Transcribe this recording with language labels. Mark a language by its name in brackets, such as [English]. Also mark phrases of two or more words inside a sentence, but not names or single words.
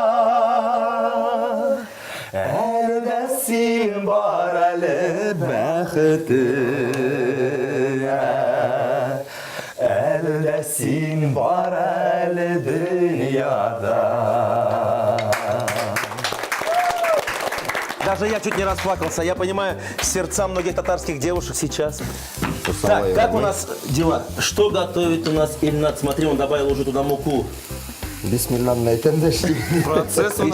[Tatar] Әле дә син бар әле бәхетемә, әле дә син бар әле дөньяда. [Russian] Даже я чуть не расплакался. Я понимаю сердца многих татарских девушек сейчас. Руслан Так, как у Лаевый. нас дела? Что готовит у нас Ильнат? Смотри, он добавил уже туда муку. [Tatar] Бисмиллахный тендешки. [Russian] Процесс у